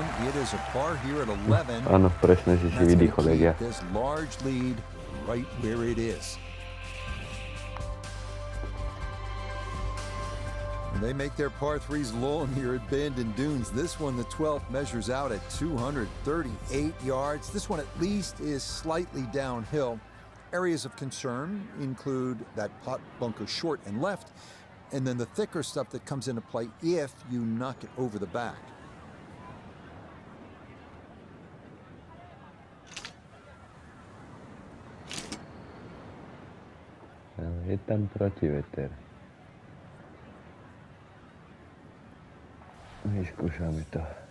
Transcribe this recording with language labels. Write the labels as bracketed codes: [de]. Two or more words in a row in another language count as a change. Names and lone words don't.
[en] It is a par here at 11. [sk] Áno, presne si vydýchol, jak ja. [en] This large lead right where it is. And they make their par 3s long here at Bandon Dunes. This one, the 12th, measures out at 238 yards. This one at least is slightly downhill. Areas of concern include that putt bunker short and left, and then the thicker stuff that comes into play if you knock it over the back. [sk] Je tam protiveter. Vyskúšame to.